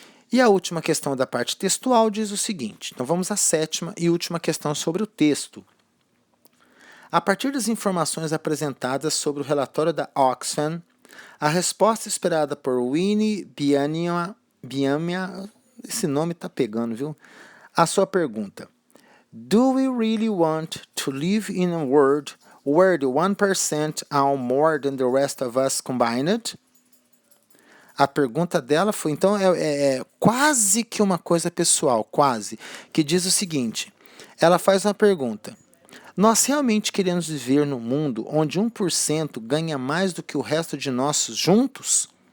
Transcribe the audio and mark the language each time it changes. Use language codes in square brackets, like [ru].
[pt] E a última questão da parte textual diz o seguinte. Então, vamos à sétima e última questão sobre o texto. A partir das informações apresentadas sobre o relatório da Oxfam, a resposta esperada por Winnie Biamia, esse nome tá pegando, viu? A sua pergunta. [en] Do we really want to live in a world where the 1% own more than the rest of us combined? [pt] A pergunta dela foi, então, é quase que uma coisa pessoal, quase, que diz o seguinte. Ela faz uma pergunta. Nós realmente queremos viver num mundo onde 1% ganha mais do que o resto de nós juntos?